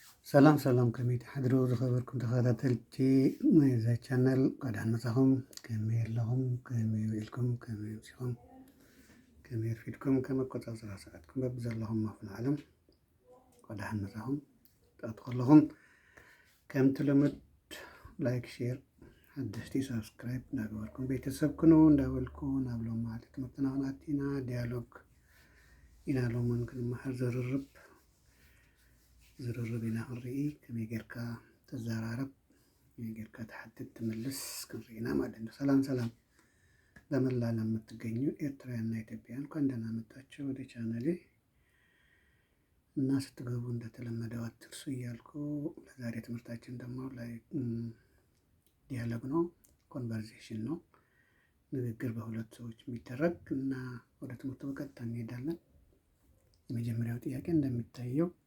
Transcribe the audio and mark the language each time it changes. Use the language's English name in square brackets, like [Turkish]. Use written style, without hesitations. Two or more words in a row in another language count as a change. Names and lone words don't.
[Tigrinya] ሰላም ሰላም ከመይ ተሓድሩ ዝኸበርኩም ተኸታተልቲ ናይዛ ቻነል ቀዳን መጻኹም ከመይ ኣለኹም ከመይ ውዒልኩም ከመይ ምሲኹም ከመይ ረፊድኩም ከመይ ኣቆጻጽራ ሰዓትኩም በብዘለኹም ኣፍኖ ዓለም ቀዳን መጻኹም ጣት ከለኹም ከም ትልምድ [English] like share [Tigrinya] ሓደሽቲ ሰብስክራይብ እንዳገበርኩም ቤተሰብ ክኑ እንዳበልኩ ናብ ሎም ማለት ትምህርትና ክንኣቲና ዲያሎግ ኢና ሎምን ክንመሃር ዝርርብ ኢና ክንርኢ ከመይ ጌርካ ተዘራረብ ከመይ ጌርካ ተሓትት ትምልስ ክንርኢና [Amharic] ማለት ነው። ሰላም ሰላም በመላ ዓለም የምትገኙ ኤርትራውያንና ኢትዮጵያውያን እንኳን ደህና መጣችሁ ወደ ቻናሌ እና ስትገቡ እንደተለመደው አትርሱ እያልኩ ለዛሬ ትምህርታችን ደግሞ ላይ ዲያሎግ ነው፣ ኮንቨርሴሽን ነው፣ ንግግር በሁለት ሰዎች የሚደረግ እና ወደ ትምህርቱ በቀጥታ እንሄዳለን። የመጀመሪያው ጥያቄ እንደሚታየው